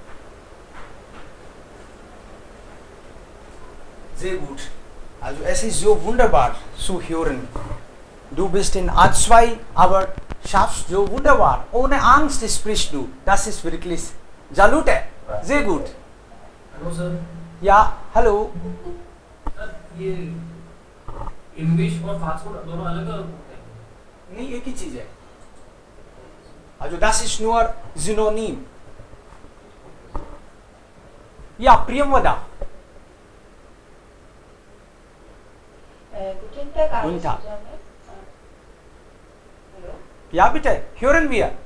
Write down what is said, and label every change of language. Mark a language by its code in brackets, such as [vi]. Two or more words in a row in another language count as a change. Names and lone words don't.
[de] Sehr gut. Also es ist so wunderbar zu hören. Du bist in A2, aber schaffst so wunderbar. Ohne Angst sprichst du. Das ist wirklich Salute. Sehr gut. Hallo Sir. Ja, hallo. [hi] सर ये इंग्लिश और [en] fast food [hi] दोनों अलग अलग होते हैं? नहीं, एक ही चीज है. [de] Also das ist nur Synonym. Ja, Priyamvada. Guten Tag, Guten Tag. Hallo. Ja, bitte, hören wir.